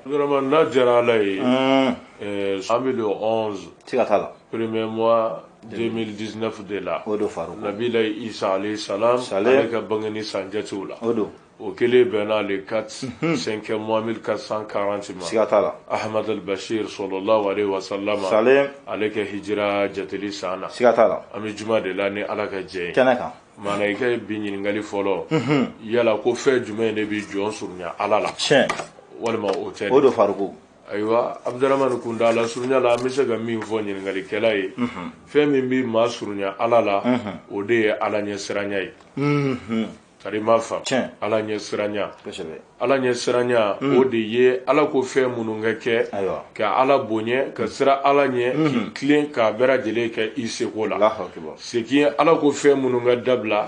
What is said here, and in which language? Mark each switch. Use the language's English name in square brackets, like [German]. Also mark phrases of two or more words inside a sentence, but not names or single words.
[Bambara] Vraiment n'a diyara Ala ye an bɛ le 11 siga t'a la [French] premier mois [Bambara] 2019 de la o do Faruku Nabila Isa [Arabic] عليه السلام [Bambara] ale ka bangeni san jatew la o do au kelen bɛnna le 4 [French] 5e mois [Bambara] 1440 ma siga t'a la Ahmad al-Bashir [Arabic] صلى الله عليه وسلم [Bambara] ale ka hijira jateli san na siga t'a la an bɛ juma de la ni Ala ka jɛ kɛnɛ kan mana i ka bi ɲininkali fɔlɔ yala ko fɛn jumɛn de bɛ jɔn surunya Ala la tiɲɛ walima o tɛ o do Faruku ayiwa Abdurahmani Kundala surunya la an bɛ se ka min fɔ ɲininkalikɛla ye fɛn min bɛ maa surunya Ala la o de ye Ala ɲɛsiranya ye kari ma faamu Ala ɲɛsiranya Ala ɲɛsiranya o de ye Ala ko fɛn minnu ka kɛ ka Ala bonya ka sira Ala ɲɛ k'i tilen k'a bɛɛ lajɛlen kɛ i seko la segin Ala ko fɛn minnu ka dabila